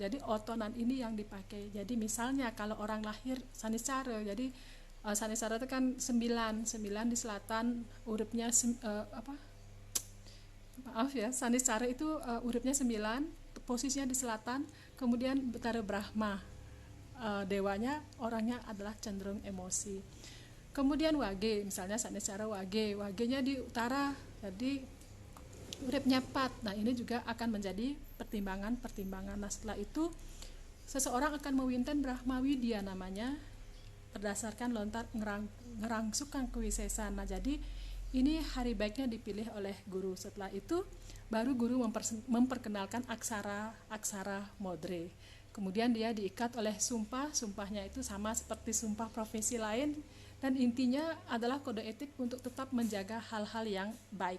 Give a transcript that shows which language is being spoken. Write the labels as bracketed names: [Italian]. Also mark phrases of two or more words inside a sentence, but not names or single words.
[Indonesian] Jadi otonan ini yang dipakai. Jadi misalnya kalau orang lahir Sanicara, jadi Sanicara itu kan 9 di selatan, uripnya Sanicara itu uripnya 9, posisinya di selatan, kemudian Betara Brahma, dewanya orangnya adalah cenderung emosi. Kemudian Wage, misalnya Sanicara Wage-nya di utara, jadi uripnya 4. Nah, ini juga akan menjadi pertimbangan. Nah, setelah itu seseorang akan mewinten Brahma Widya namanya berdasarkan lontar ngerangsukan kewisesan. Nah, jadi ini hari baiknya dipilih oleh guru. Setelah itu baru guru memperkenalkan aksara modre. Kemudian dia diikat oleh sumpahnya itu sama seperti sumpah profesi lain, dan intinya adalah kode etik untuk tetap menjaga hal-hal yang baik.